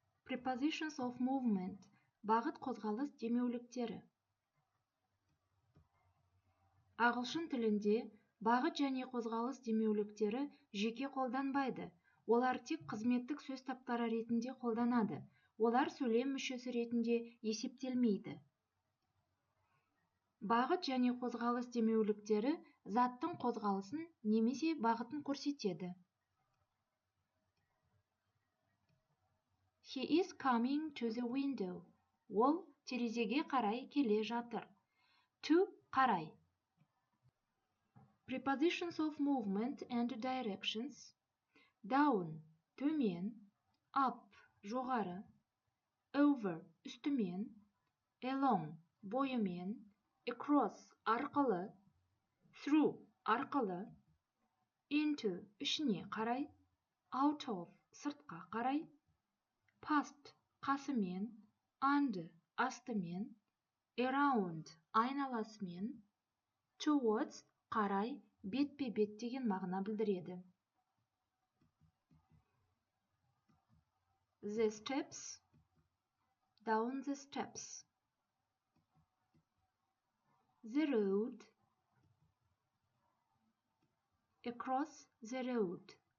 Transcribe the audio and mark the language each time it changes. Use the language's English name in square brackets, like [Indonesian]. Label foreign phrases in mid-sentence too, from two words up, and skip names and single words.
[English] Prepositions of movement. [Kazakh] Бағыт қозғалыс демеуліктері. Ағылшын тілінде бағыт және қозғалыс демеуліктері жеке қолданбайды. Олар тек қызметтік сөз таптары ретінде қолданады. Олар сөйлем мүшесі ретінде есептелмейді. Бағыт және қозғалыс демеуліктері заттың қозғалысын немесе бағытын көрсетеді. [English] He is coming to the window. [Kazakh] Ол терезеге қарай келе жатыр. To қарай. [English] Prepositions of movement and directions. [Kazakh] Down төмен, up жоғары, over үстімен, along бойымен, across арқылы, through арқылы, into ішіне қарай, [English] out of [Kazakh] сыртқа қарай, past қасымен, under астымен, around айналасымен, towards қарай, бетпе-бет деген мағына білдіреді. [English] The steps, down the steps. The road, across the road.